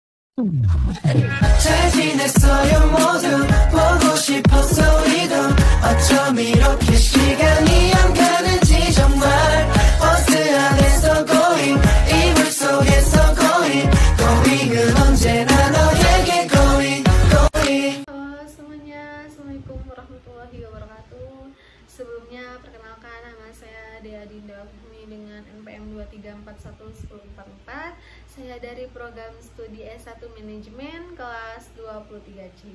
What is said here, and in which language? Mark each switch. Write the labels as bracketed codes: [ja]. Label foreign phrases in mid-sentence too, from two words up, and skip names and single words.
[ko] 잘 지냈어요 모두 보고 싶었어 우리도 어쩜 이렇게 시간이 안 가는지 정말 버스 안에서 going 이불 속에서 going은 언제나 너에게 going. [id] Halo semuanya, [ar] السلام عليكم ورحمة الله وبركاته. [id] Sebelumnya perkenalkan, nama saya Dea Dinda Fahmi dengan NPM 2341144. Saya dari program studi S1 Manajemen kelas 23C.